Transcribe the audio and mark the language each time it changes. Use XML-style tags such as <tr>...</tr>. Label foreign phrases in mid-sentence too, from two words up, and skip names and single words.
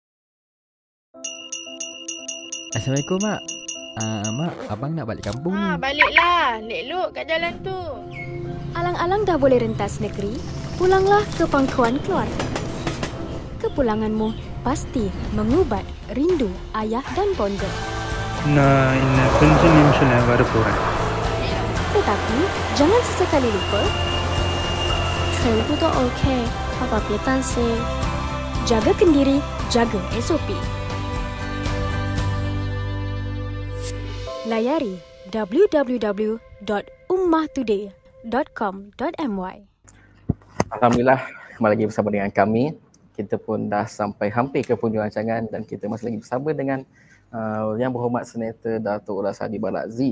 <ms>Assalamualaikum Mak. Mak, abang nak balik kampung ni. Baliklah. Lek-luk kat jalan tu. Alang-alang dah boleh rentas negeri, pulanglah ke pangkuan keluarga. Kepulanganmu pasti mengubat rindu ayah dan bonda.</ms> <ta>நான் இன்னும் கொஞ்ச நிமிஷம் வரப்போறேன்.</ta> <ms>Tetapi jangan sesekali lupa,</ms> <zh>全部都 OK， 爸爸别担心。</zh> <ms>Jaga kendiri, jaga SOP. Layari www.ummahtoday.com.my. Alhamdulillah, kembali lagi bersama dengan kami. Kita pun dah sampai hampir ke penghujung rancangan, dan kita masih lagi bersama dengan Yang Berhormat Senator Datuk Rasadi Barazzi.</ms>